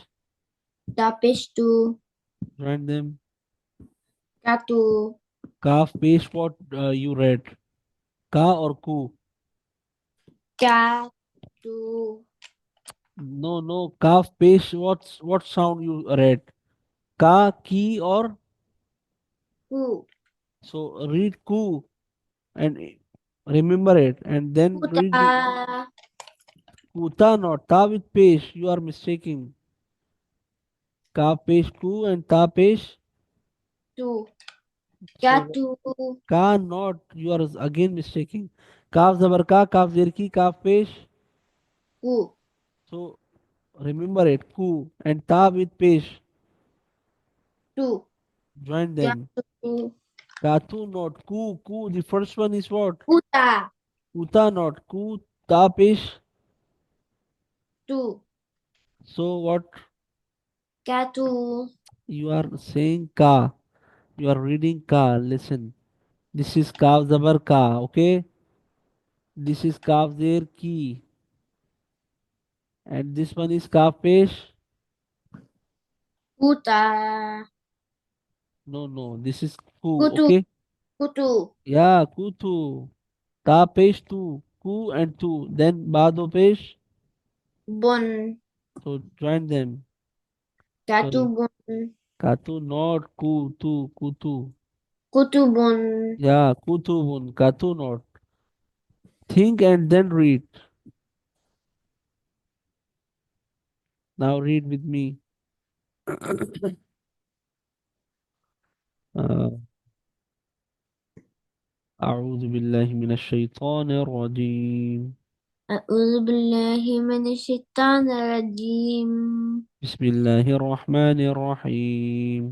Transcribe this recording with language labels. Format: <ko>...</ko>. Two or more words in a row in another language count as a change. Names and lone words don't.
<en>Tapishtu. Join them. Katu. Kaf pesh. What you read? Ka or ku? Katu. No, no. Kaf pesh. What sound you read? Ka, ki, or Ku. so read ku and remember it, and then read the Kuta. kuta not ta with pesh. You are mistaking. Ka pesh ku and ta pesh. Tu. So Katu. ka not. You are again mistaking. Kaf zabar ka, kaf zir ki, kaf pesh. Ku. So remember it. Ku and ta with pesh. Tu. Join them. Katu. Katu not ku ku. The first one is what? Kuta. Kuta not ku ta pesh. Tu. So what Katu. you are saying ka. You are reading ka. Listen. This is kaf zabar ka. Okay. This is kaf zir ki. And this one is kaf pesh. Kuta. No, no. This is ku. Kutu. Okay. Kutu. Yeah, kutu. Ta pesh tu. Ku and tu. Then bado pesh. Bon. So join them. Katu Sorry. bon. Katu not ku tu. Kutu. Kutu bon. Yeah, kutu bun. Katu not. Think and then read. Now read with me.</en> <ar>uh, أعوذ بالله من الشيطان الرجيم. أعوذ بالله من الشيطان الرجيم. بسم الله الرحمن الرحيم.</ar>